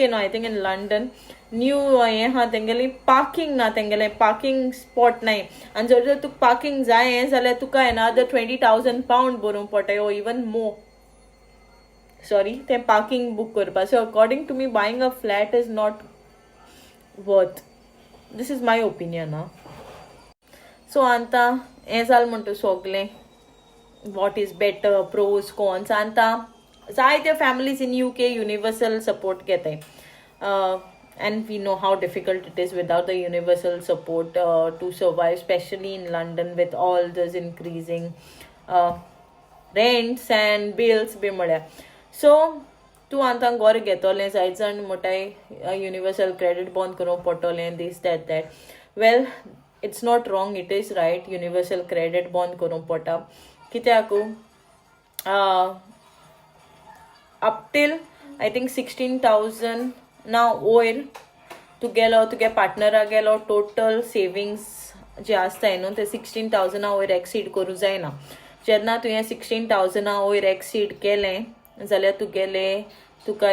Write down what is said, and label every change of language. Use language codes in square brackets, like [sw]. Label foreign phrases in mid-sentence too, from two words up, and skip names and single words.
[en] I think in London new [kok] हें आहा तेंगेली पार्किंग ना तेंगेलें [en] parking spot [kok] नाय आनी जर तर तुका पार्किंग जाय जाल्यार तुका अनदर £20,000 भरूंक पडटा [en] or even more sorry [kok] तें पार्किंग बूक करपा सो [en] according to me buying a flat is not worth this is my opinion so [kok] आतां हें जालें म्हणटा सगलें [en] what is better pros cons [kok] आतां जायत्यो [en] families in UK universal support घेताय and we know how difficult it is without the universal support to survive, especially in London with all this increasing rents and bills [kok] बी म्हळ्यार सो तूं आतां घर घेतोलें जायत जाण म्हणटाय [en] universal credit [kok] बंद करूंक पडटलें [en] this that well it's not wrong it is right universal credit [kok] बंद करूंक पडटा कित्याक [en] up till I think [kok] 16,000 ना वयर तुगेलो तुगे पार्टनरा गेलो [en] total savings [kok] जे आसताय न्हू ते 16,000 वयर एक्सीड करूं जायना जेन्ना तुवें 16,000 वयर एक्सीड केलें जाल्यार तुका